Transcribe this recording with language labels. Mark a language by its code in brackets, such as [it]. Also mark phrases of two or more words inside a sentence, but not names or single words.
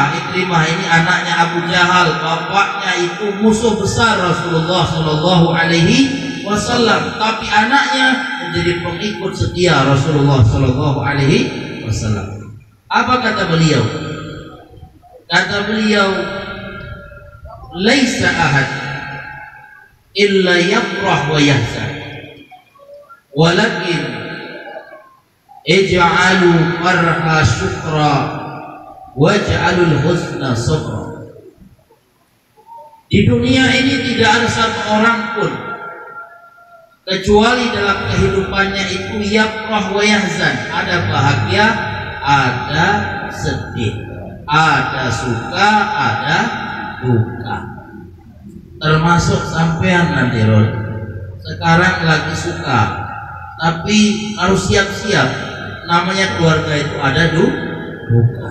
[id] Ikrimah ini anaknya Abu Jahal. Bapaknya itu musuh besar Rasulullah [ar] صلى الله عليه وسلم. [id] Tapi anaknya menjadi pengikut setia Rasulullah [ar] صلى الله عليه وسلم. [id] Apa kata beliau? Kata beliau, [ar] ليس أحد إلا يفرح ويحزن ولكن اجعلوا الفرح شكرا واجعلوا الحزن صبرا. [id] Di dunia ini tidak ada satu orang pun kecuali dalam kehidupannya itu [ar] يفرح ويحزن, [id] ada bahagia, ada sedih, ada suka, ada duka. Termasuk sampean nanti Rol. Sekarang lagi suka, tapi harus siap-siap. Namanya keluarga itu ada duka.